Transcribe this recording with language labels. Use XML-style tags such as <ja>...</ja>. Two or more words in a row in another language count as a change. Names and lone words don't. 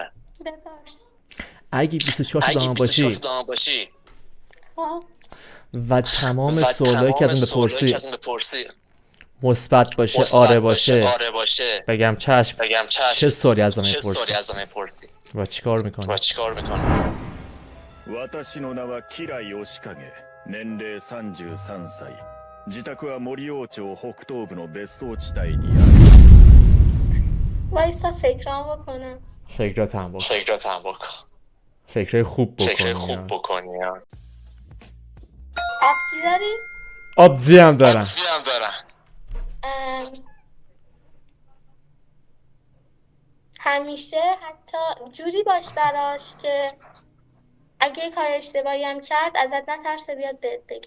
<fa>اگه 24 دام باشی و تمام سوالایی که از این بپرسی مثبت باشه آره باشه بگم چشم چه سوالی از من میپرسی و چیکار میکنی؟</fa> <ja>私の名はキライ押影年齢33歳自宅は森王町北東部の別荘地帯にある</ja> <fa>وایسا فکرام بکنم فکراتم بکن فکرای خوب بکنی آبجی داری؟ آبجی هم دارم همیشه حتی جوری باش براش که اگه یه کار اشتباهی هم کرد ازت نترسه بیاد بهت بگه.</fa>